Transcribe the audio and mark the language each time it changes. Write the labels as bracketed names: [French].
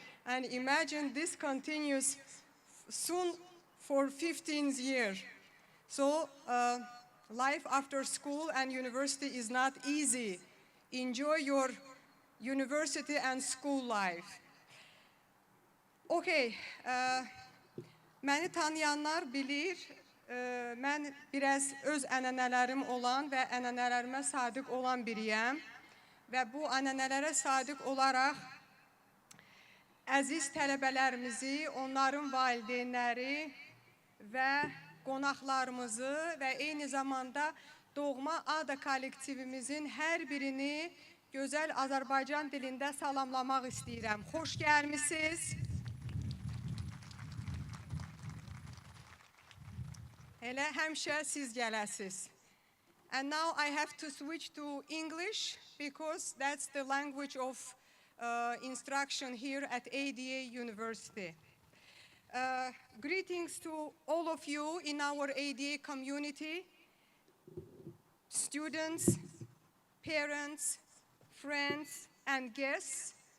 [English] And imagine this continues soon for 15 years. So life after school and university is not easy. Enjoy your university and school life. [Azerbaijani] Okay. Məni tanıyanlar bilir, mən biraz öz ənənələrim olan və ənənələrimə sadiq olan biriyəm. Və bu ənənələrə sadiq olaraq əziz tələbələrimizi, onların valideynləri və qonaqlarımızı və eyni zamanda doğma ADA kollektivimizin hər birini gözəl Azərbaycan dilində salamlamaq istəyirəm. Xoş gəlmisiniz. Elə həmişə siz gələsiniz. [English] And now I have to switch to English because that's the language of instruction here at ADA University. Greetings to all of you in our ADA community, students, parents, friends, and guests.